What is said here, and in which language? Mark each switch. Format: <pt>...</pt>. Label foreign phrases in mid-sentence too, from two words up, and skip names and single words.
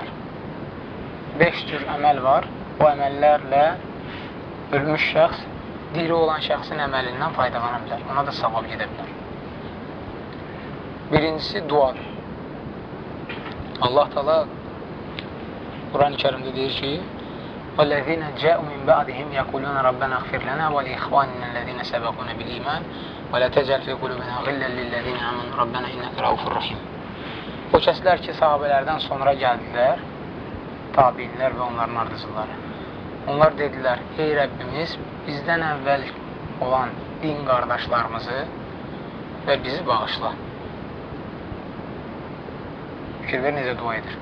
<az>5 cür əməl var. Bu əməllərlə ölmüş şəxs diri olan şəxsin əməlindən faydalana bilər. Ona da savab gedə bilər. Birincisi duadır. Allah Teala Quran-ı Kərimdə deyir ki,</az> <ar>وَالَّذِينَ جَاءُوا مِنْ بَعْدِهِمْ يَقُولُونَ رَبَّنَا اغْفِرْ لَنَا وَلِإِخْوَانِنَا الَّذِينَ سَبَقُونَا بِالْإِيمَانِ وَلَا تَجْعَلْ فِي قُلُوبِنَا غِلًّا لِلَّذِينَ آمَنُوا رَبَّنَا إِنَّكَ رَءُوفٌ رَحِيمٌ.</ar> <az>O kəslər ki, sahabələrdən sonra gəldilər, tabiinlər və onların ardıcıları. Onlar dedilər, ey Rəbbimiz, bizdən əvvəl olan din qardaşlarımızı və bizi bağışla. Fikir ver, necə dua edir.</az>